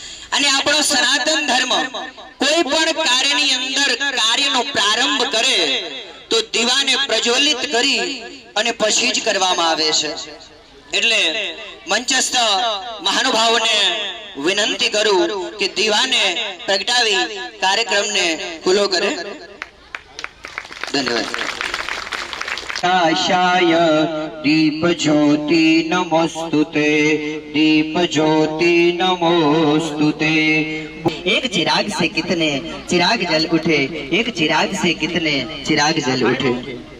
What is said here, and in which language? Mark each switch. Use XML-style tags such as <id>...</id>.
<gu>અને આપણો સનાતન ધર્મ કોઈ પણ કાર્યની અંદર કાર્યનો પ્રારંભ કરે તો દીવાને પ્રજ્વલિત કરી અને પછી જ કરવામાં આવે છે. એટલે મંચસ્થ મહાનુભાવોને વિનંતી કરું કે દીવાને પ્રગટાવી કાર્યક્રમને ખુલ્લો કરે. ધન્યવાદ.</gu> <sa>आशाय दीप ज्योति नमोस्तुते, दीप ज्योति नमोस्तुते.</sa> <hi>एक चिराग से कितने चिराग जल उठे, एक चिराग से कितने चिराग जल उठे.</hi>